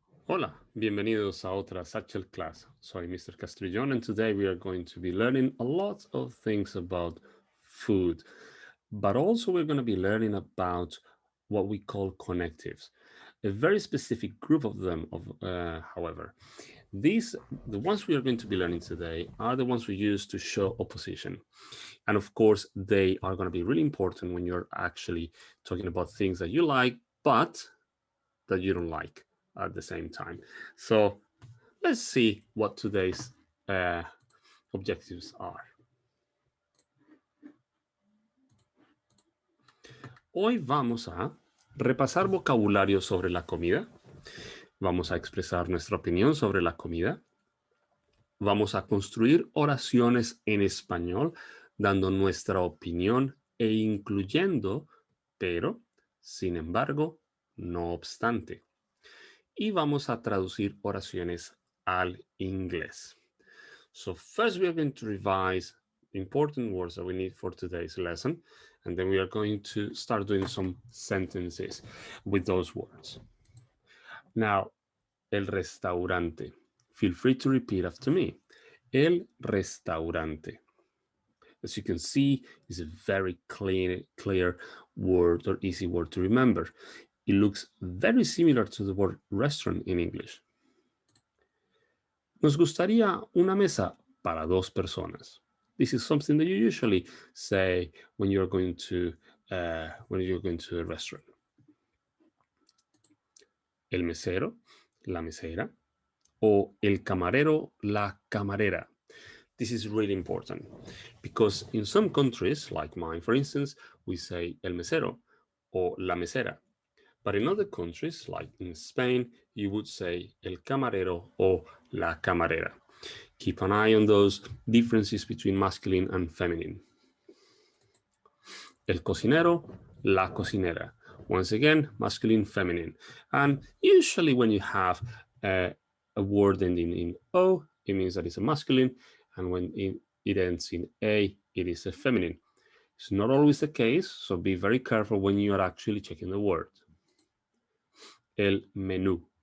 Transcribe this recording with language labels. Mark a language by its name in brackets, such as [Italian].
[Spanish] Hola, bienvenidos a otra Satchel class. Soy Mr. [English] Castrillon, and today we are going to be learning a lot of things about food, but also we're going to be learning about what we call connectives, a very specific group of them. However, the ones we are going to be learning today, are the ones we use to show opposition. And of course, they are going to be really important when you're actually talking about things that you like, but that you don't like at the same time. So let's see what today's objectives are. [Spanish] Hoy vamos a repasar vocabulario sobre la comida. Vamos a expresar nuestra opinión sobre la comida. Vamos a construir oraciones en español, dando nuestra opinión e incluyendo, pero, sin embargo, no obstante. Y vamos a traducir oraciones al inglés. [English] So first we are going to revise the important words that we need for today's lesson, and then we are going to start doing some sentences with those words. Now, el restaurante. Feel free to repeat after me. El restaurante. As you can see, is a very clear word or easy word to remember. It looks very similar to the word restaurant in English. [Spanish] Nos gustaría una mesa para 2 personas. [English] This is something that you usually say when you're going to a restaurant. [Spanish] El mesero, la mesera, o el camarero, la camarera. [English] This is really important because in some countries, like mine, for instance, we say el mesero or la mesera. But in other countries, like in Spain, you would say el camarero or la camarera. Keep an eye on those differences between masculine and feminine. [Spanish] El cocinero, la cocinera. [English] Once again, masculine, feminine. And usually when you have a word ending in O, it means that it's a masculine. And when it ends in A, it is a feminine. It's not always the case, so be very careful when you are actually checking the word. El menú.